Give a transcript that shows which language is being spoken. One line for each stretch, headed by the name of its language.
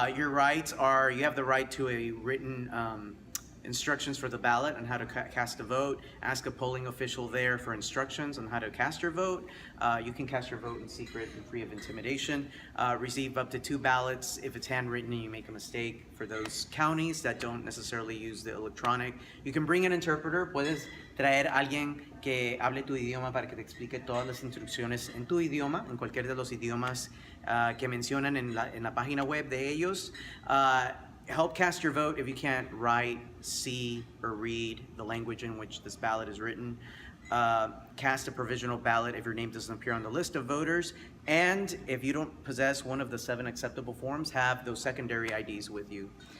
English: Your rights are you have the right to a written instructions for the ballot on how to cast a vote. Ask a polling official there for instructions on how to cast your vote. You can cast your vote in secret and free of intimidation. Receive up to 2 ballots if it's handwritten and you make a mistake. For those counties that don't necessarily use the electronic, you can bring an interpreter.
Spanish: Puedes traer a alguien que hable tu idioma para que te explique todas las instrucciones en tu idioma, en cualquier de los idiomas que mencionan en la página web de ellos.
English: Help cast your vote if you can't write, see, or read the language in which this ballot is written. Cast a provisional ballot if your name doesn't appear on the list of voters. And if you don't possess one of the 7 acceptable forms, have those secondary IDs with you.